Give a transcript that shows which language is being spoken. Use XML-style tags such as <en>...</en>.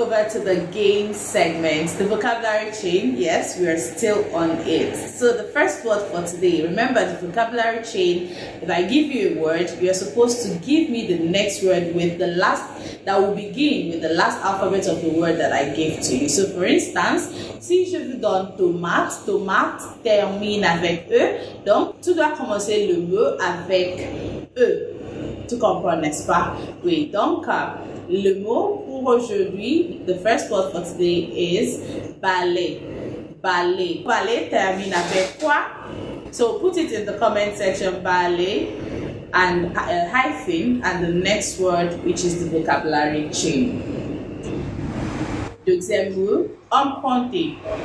<en>To the game segment, the vocabulary chain. Yes, we are still on it. So the first word for today, remember the vocabulary chain. If I give you a word, you are supposed to give me the next word with the last, that will begin with the last alphabet of the word that I gave to you. So for instance,</en> <fr>si je vous donne tomate, tomate termine avec E, donc tu dois commencer le mot avec E. Tu comprends, n'est-ce pas? Oui, donc le mot pour aujourd'hui,</fr> <en>the first word for today is ballet.</en> <fr>Ballet. Ballet termine avec quoi?</fr> <en>So put it in the comment section, ballet and a hyphen and the next word, which is the vocabulary chain.</en> <fr>Deuxième mot, emprunter.</fr>